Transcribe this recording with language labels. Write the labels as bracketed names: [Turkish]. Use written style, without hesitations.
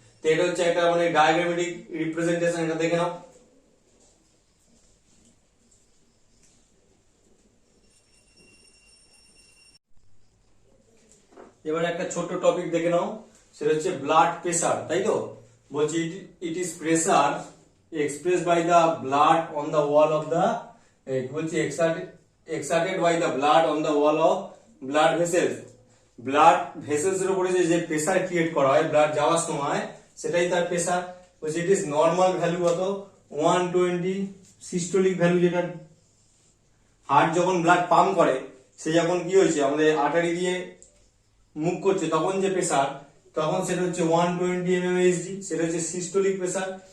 [Bangla] তো এটা হচ্ছে একটা মানে ডায়াগ্রামেটিক রিপ্রেজেন্টেশন। এটা দেখে নাও। এবার একটা ছোট্ট টপিক দেখে নাও, সেটা হচ্ছে ব্লাড প্রেসার, তাই তো? [English] বলছি it is pressure expressed by the blood on the wall of the বলছি exerted by the blood on the wall of blood vessels। [Bangla] Blood vessels এর উপরে যে প্রেসার ক্রিয়েট করা হয় ব্লাড যাওয়ার সময়, সেটাই তার প্রেসার। বলছি ইট ইজ নর্মাল ভ্যালু কত? 120। সিস্টোলিক ভ্যালু, যেটা হার্ট যখন ব্লাড পাম্প করে, সে যখন কি হয়েছে আমাদের আর্টারি দিয়ে মুভ করছে, তখন যে প্রেসার, তখন সেটা হচ্ছে 120 mmHg, সেটা হচ্ছে সিস্টোলিক প্রেসার।